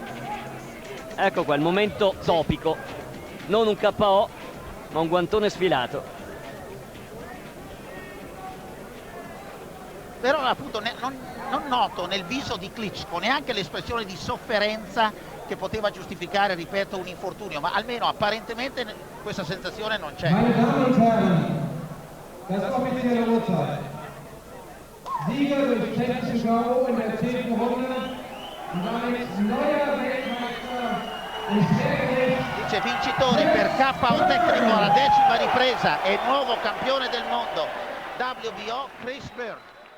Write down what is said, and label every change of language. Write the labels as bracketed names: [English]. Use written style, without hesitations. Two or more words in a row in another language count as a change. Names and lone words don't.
[Italian] Ecco qua il momento topico. Non un KO, ma un guantone sfilato. Però appunto non noto nel viso di Klitschko neanche l'espressione di sofferenza che poteva giustificare, ripeto, un infortunio, ma almeno apparentemente questa sensazione non c'è. [German] Meine Damen und Herren, das offizielle Urteil. Sieger durch technische K.O. in der 10. Runde und damit neuer Weltmeister im Schwergewicht. [Italian] Dice vincitore per KO tecnico alla 10ª ripresa e nuovo campione del mondo WBO Chris Bird.